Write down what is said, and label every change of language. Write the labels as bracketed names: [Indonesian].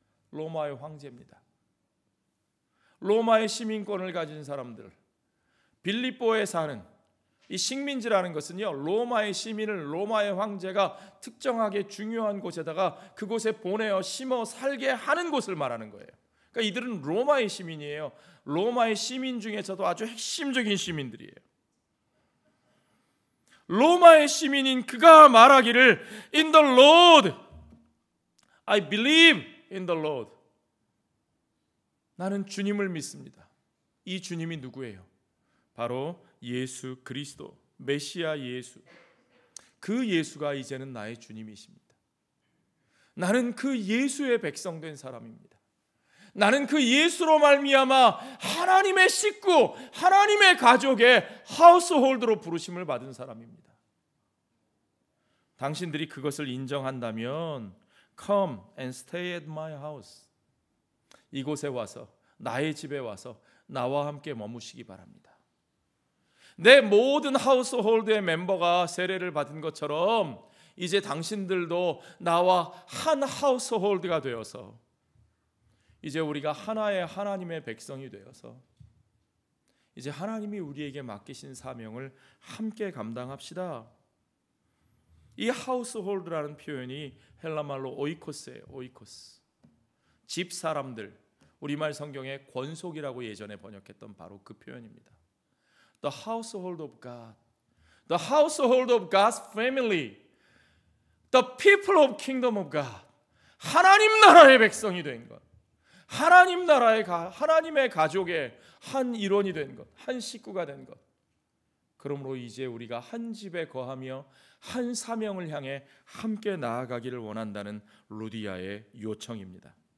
[Korean] 로마의 황제입니다. 로마의 시민권을 가진 사람들, 빌립보에 사는 이 식민지라는 것은요, 로마의 시민을 로마의 황제가 특정하게 중요한 곳에다가 그곳에 보내어 심어 살게 하는 곳을 말하는 거예요. 그러니까 이들은 로마의 시민이에요. 로마의 시민 중에서도 아주 핵심적인 시민들이에요. 로마의 시민인 그가 말하기를 [English] In the Lord, I believe in the Lord. [Korean] 나는 주님을 믿습니다. 이 주님이 누구예요? 바로 예수 그리스도, 메시아 예수. 그 예수가 이제는 나의 주님이십니다. 나는 그 예수의 백성된 사람입니다. 나는 그 예수로 말미암아 하나님의 식구, 하나님의 가족의 하우스홀드로 부르심을 받은 사람입니다. 당신들이 그것을 인정한다면 [English] Come and stay at my house. [Korean] 이곳에 와서, 나의 집에 와서 나와 함께 머무시기 바랍니다. 내 모든 하우스홀드의 멤버가 세례를 받은 것처럼 이제 당신들도 나와 한 하우스홀드가 되어서 이제 우리가 하나의 하나님의 백성이 되어서 이제 하나님이 우리에게 맡기신 사명을 함께 감당합시다. 이 하우스홀드라는 표현이 헬라말로 오이코스예요. 오이코스. 집 사람들, 우리말 성경에 권속이라고 예전에 번역했던 바로 그 표현입니다. [English] The household of God. The household of God's family. The people of kingdom of God. [Korean] 하나님 나라의 백성이 된 것. 하나님 나라의 하나님의 가족의 한 일원이 된 것. 한 식구가 된 것. 그러므로 이제 우리가 한 집에 거하며 한 사명을 향해 함께 나아가기를 원한다는 루디아의 요청입니다.